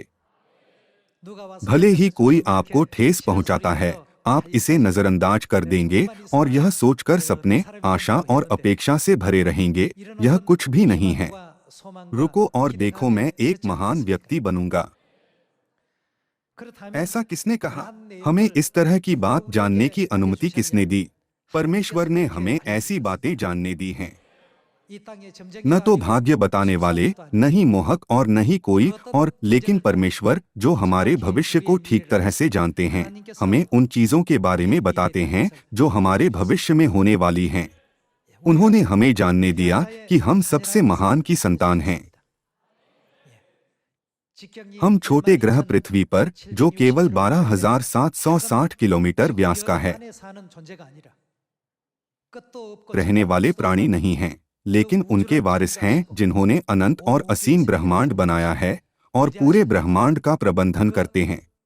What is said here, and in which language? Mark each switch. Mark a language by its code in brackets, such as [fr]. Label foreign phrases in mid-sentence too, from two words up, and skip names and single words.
[hi] भले ही कोई आपको ठेस पहुंचाता है, आप इसे नजरअंदाज कर देंगे और यह सोचकर सपने, आशा और अपेक्षा से भरे रहेंगे, यह कुछ भी नहीं है। रुको और देखो, मैं एक महान व्यक्ति बनूंगा। ऐसा किसने कहा? हमें इस तरह की बात जानने की अनुमति किसने दी? परमेश्वर ने हमें ऐसी बातें जानने दी हैं। [ko] 이 땅에 점쟁이와 [hi] न तो [ko] 아니고 [hi] भाग्य बताने वाले, [ko] 시사도 아니고 [hi] न ही मोहक और न ही कोई और, लेकिन परमेश्वर जो हमारे भविष्य को ठीक तरह से जानते हैं, हमें उन चीजों के बारे में बताते हैं जो हमारे भविष्य में होने वाली हैं। उन्होंने हमें जानने दिया कि हम सबसे महान की संतान हैं। हम छोटे ग्रह पृथ्वी पर, जो केवल 12,760 किलोमीटर व्यास का है, रहने वाले प्राणी नहीं हैं, लेकिन उनके वारिस हैं जिन्होंने अनंत और असीम ब्रह्मांड बनाया है और पूरे ब्रह्मांड का प्रबंधन करते हैं।